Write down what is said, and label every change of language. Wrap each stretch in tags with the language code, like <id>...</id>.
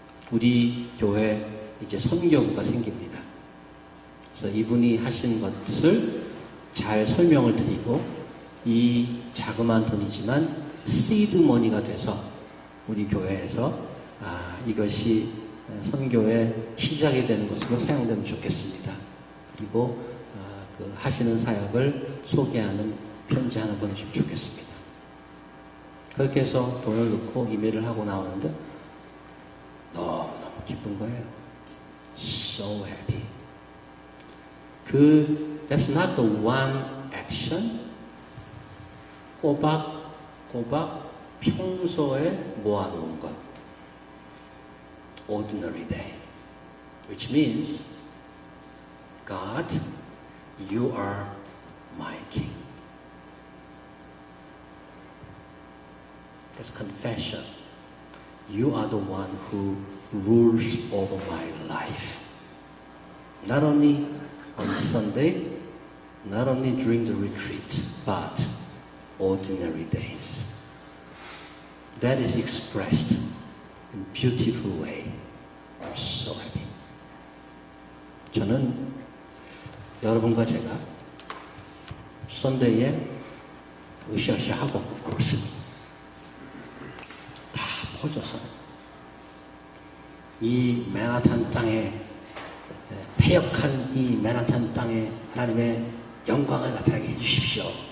<ko>우리 교회 이제 선교부가 생깁니다. 그래서 이분이 하신 것을 잘 설명을 드리고 이 자그마한 돈이지만 시드머니가 돼서 우리 교회에서 이것이 선교의 시작이 되는 것으로 사용되면 좋겠습니다. 그리고 그 하시는 사역을 소개하는 편지 하나 보내주시면 좋겠습니다. 그렇게 해서 돈을 넣고 이메일을 하고 나오는데 너무 기쁜 거예요.</ko> <en>So happy. That's not the one action.</en> <ko>꼬박꼬박 평소에 모아놓은 것.</ko> <en>Ordinary day. Which means, God, you are my king. That's confession. You are the one who rules over my life. Not only on Sunday, not only during the retreat, but ordinary days. That is expressed in a beautiful way. I'm so happy.</en> <ko>저는 여러분과 제가 썬데이에 으쌰으쌰하고</ko> <en>of course</en> <ko>다 퍼져서 이 맨하탄 땅에 패역한 이 맨하탄 땅에 하나님의 영광을 나타나게 해주십시오.</ko>